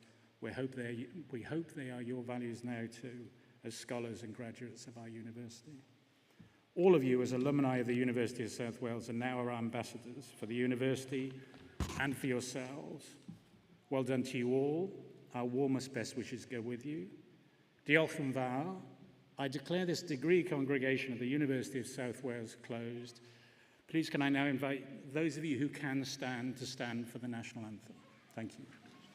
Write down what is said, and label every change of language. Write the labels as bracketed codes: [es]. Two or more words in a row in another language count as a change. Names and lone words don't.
[en] We hope they are your values now too, as scholars and graduates of our university. All of you as alumni of the University of South Wales are now our ambassadors for the university and for yourselves. Well done to you all. Our warmest best wishes go with you. [cy] Diolch yn fawr. [en] I declare this degree congregation of the University of South Wales closed. Please can I now invite those of you who can stand to stand for the national anthem. Thank you.